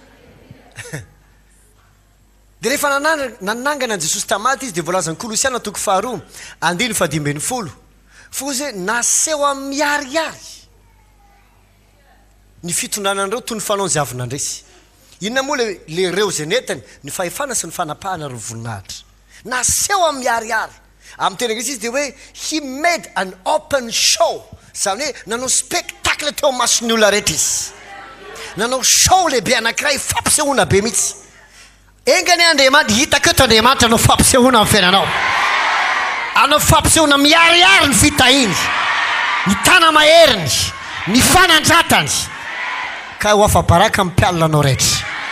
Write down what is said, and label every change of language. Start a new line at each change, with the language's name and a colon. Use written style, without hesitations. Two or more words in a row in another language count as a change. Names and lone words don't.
Malagasy: Dia rehefa nanangana an'i Jesosy tamin'ny maty izy dia voalazan'ny Kolosiana toko 2:5-10 fo zay naseho amin'ny miarihary ny fitondranandreo toy ny fanaony zay avy nandresy. Inona moa le reo zay netany ny fahefana sy ny fanapahana reo voninahitra. Naseho amin'ny miarihary. Amin'ny teny Anglisy izy dia hoe
English: he made an open show.
Malagasy: Zany hoe nanao spectacle teo mason'ny olona rehetra izy. Nanao show lehibe anankiray fampisehoana be mihitsy. Engany Andriamanitra hitaka eto Andriamanitra anao fampisehoana amin'ny fiainanao. Anao fampisehoana miarihary ny fitahiny, ny tana maheriny, ny fanandratany ka ho afa-baraka amin'ny mpialina anao rehetra.